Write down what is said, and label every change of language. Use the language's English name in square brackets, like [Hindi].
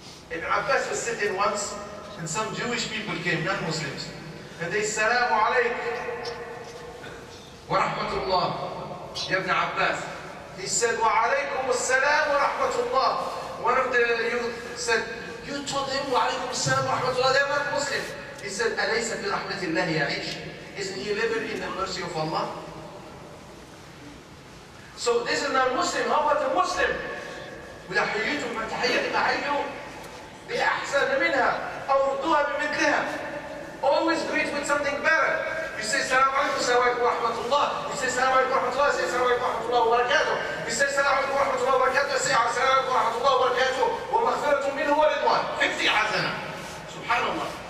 [English] Ibn Abbas was sitting once and some Jewish people came, non-Muslims. And they said, Assalamu alaikum wa rahmatullah, Ya Ibn Abbas. He said, wa alaikum assalam wa rahmatullah. One of the youth said, you told him wa alaikum assalam wa rahmatullah, they are not Muslim. [Arabic] He said, أَلَيْسَ فِي رَحْمَةِ اللَّهِ يَعِيشُ? [English] Isn't he living in the mercy of Allah? So this is not Muslim. How about the Muslim? [Arabic] وإذا حييتم بتحية فحيوا بأحسن منها أو ردوها بمثلها. [English] Always greet with something better. You say Assalamu alaikum, Assalamu alaikum wa rahmatullah. You say Assalamu alaikum wa rahmatullah, say Assalamu alaikum wa rahmatullah wa barakatuh. You say Assalamu alaikum wa rahmatullah wa barakatuh, say Assalamu alaikum wa rahmatullah wa barakatuh. [Arabic] Wa maghfiratun minhu wa ridwan. 50 hasana. Subhanallah.